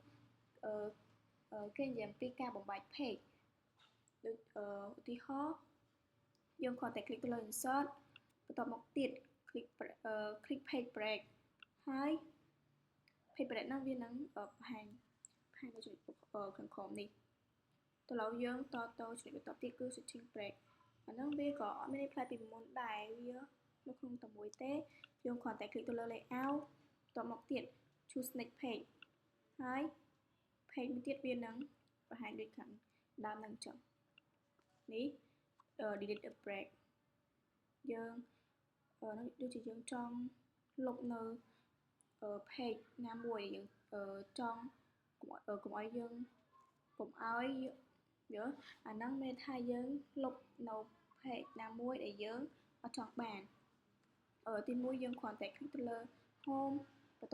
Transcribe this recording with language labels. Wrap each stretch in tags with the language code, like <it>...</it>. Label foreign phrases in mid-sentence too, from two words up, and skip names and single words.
<km>គេនិយាយអំពីការបំបែក page ដូចឧទាហរណ៍យើងគ្រាន់តែ click ទៅលើ insert បន្តមកទៀត</km> <en>click page break</en> <km>ហើយ page break ហ្នឹងវានឹងបង្ហាញនៅចំណុចខាងក្រោមនេះទៅឡើយយើងតទៅចំណុចបន្ទាប់ទៀតគឺ setting break អាហ្នឹងវាក៏អត់មានន័យប្លែកពីមុនដែរវានៅក្នុងតែមួយទេយើងគ្រាន់តែ click ទៅលើ layout បន្តមកទៀត</km> <en>choose next page</en> <km>ហើយ page មួយទៀតវានឹងបង្ហាញដូចខាងដើមហ្នឹងអញ្ចឹងនេះ</km> <en>delete a break</en> <km>យើងដូចជាយើងចង់លុបនៅpage ណាមួយយើងចង់កុំឲ្យ អាហ្នឹងមានថាយើងលុបនៅ page ណាមួយដែលយើងអត់ចង់បានទី1យើងគ្រាន់តែ click ទៅលើ home បន្ត</km>